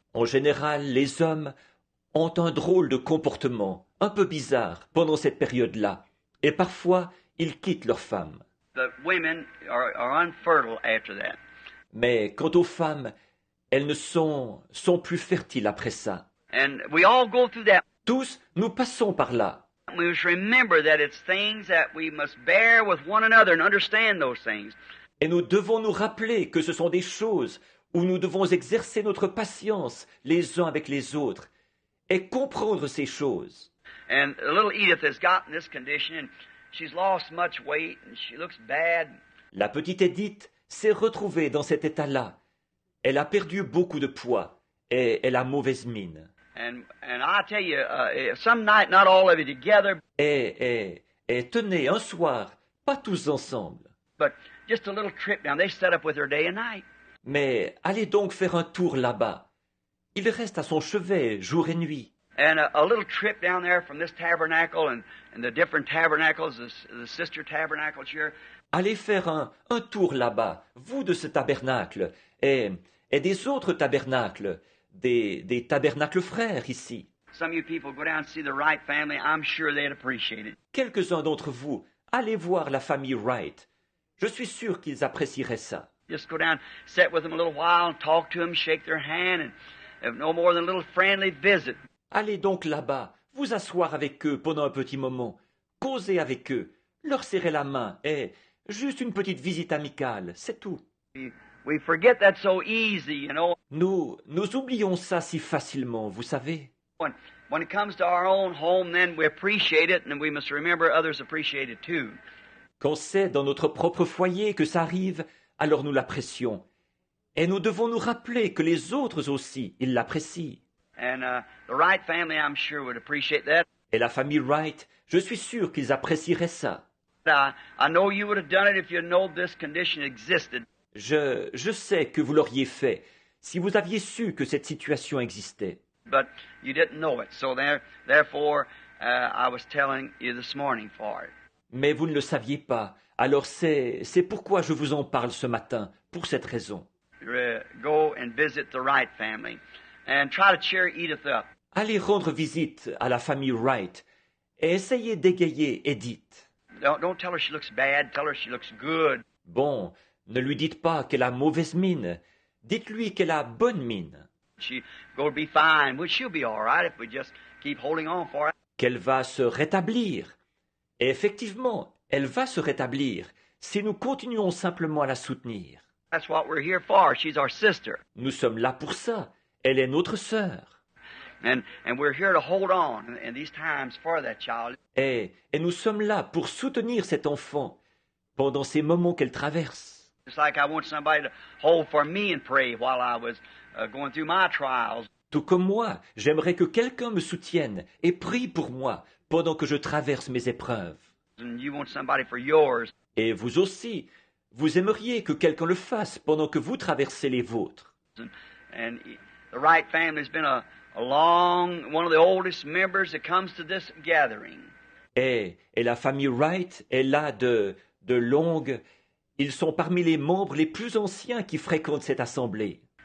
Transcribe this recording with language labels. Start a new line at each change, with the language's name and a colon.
French: En général, les hommes ont un drôle de comportement, un peu bizarre, pendant cette période-là, et parfois, ils quittent leurs femmes.
English: The women are unfertile after that.
French: Mais quant aux femmes, elles ne sont plus fertiles après ça.
English: And we all go through that.
French: Tous, nous passons par là.
English: We must remember that it's things that we must bear with one another and understand those things.
French: Et nous devons nous rappeler que ce sont des choses où nous devons exercer notre patience les uns avec les autres et comprendre ces choses.
English: And little Edith has gotten this condition, and she's lost much weight, and she looks bad.
French: La petite Edith s'est retrouvée dans cet état-là. Elle a perdu beaucoup de poids et elle a mauvaise mine.
English: And I tell you, some night, not all of you together,
French: Et tenez, un soir, pas tous ensemble,
English: but just a little trip down. They set up with her day and night.
French: mais allez donc faire un tour là-bas. Il reste à son chevet jour et nuit.
English: And a little trip down there from this tabernacle and the different tabernacles, the sister tabernacles here.
French: Allez faire un tour là-bas, vous de ce tabernacle, et des autres tabernacles, des tabernacles frères ici.
English: Some of you people go down and see the Wright family. I'm sure they'd appreciate it.
French: Quelques-uns d'entre vous, allez voir la famille Wright. Je suis sûr qu'ils apprécieraient ça.
English: Just go down, sit with them a little while, and talk to them, shake their hand, and have no more than a little friendly visit.
French: Allez donc là-bas, vous asseoir avec eux pendant un petit moment, causer avec eux, leur serrer la main, et juste une petite visite amicale, c'est tout.
English: We forget that so easy, you know.
French: Nous oublions ça si facilement, vous savez.
English: When it comes to our own home, then we appreciate it, and we must remember others appreciate it too.
French: Quand c'est dans notre propre foyer que ça arrive, alors nous l'apprécions. Et nous devons nous rappeler que les autres aussi, ils l'apprécient.
English: And the Wright family, I'm sure, would appreciate that.
French: Et la famille Wright, je suis sûr qu'ils apprécieraient ça.
English: I know you would have done it if you known this condition existed.
French: Je sais que vous l'auriez fait si vous aviez su que cette situation existait.
English: But you didn't know it. So therefore, I was telling you this morning for it.
French: Mais vous ne le saviez pas. Alors c'est pourquoi je vous en parle ce matin, pour cette raison.
English: Go and visit the Wright family and try to cheer Edith up.
French: Allez rendre visite à la famille Wright et essayez d'égayer Edith.
English: Don't tell her she looks bad. Tell her she looks good.
French: Bon, ne lui dites pas qu'elle a mauvaise mine. Dites-lui qu'elle a bonne mine.
English: She's going to be fine. Well, she'll be all right if we just keep holding on for it.
French: Qu'elle va se rétablir. Et effectivement, elle va se rétablir si nous continuons simplement à la soutenir.
English: That's what we're here for. She's our sister.
French: Nous sommes là pour ça. Elle est notre sœur.
English: And we're here to hold on in these times for that child.
French: Et nous sommes là pour soutenir cet enfant pendant ces moments qu'elle traverse.
English: Just like I want somebody to hold for me and pray while I was going through my trials.
French: Tout comme moi, j'aimerais que quelqu'un me soutienne et prie pour moi pendant que je traverse mes épreuves.
English: And you want somebody for yours.
French: Et vous aussi, vous aimeriez que quelqu'un le fasse pendant que vous traversez les vôtres.
English: And the Wright family has been one of the oldest members that comes to this gathering.
French: Et la famille Wright est là de longue. Ils sont parmi les membres les plus anciens qui fréquentent cette assemblée.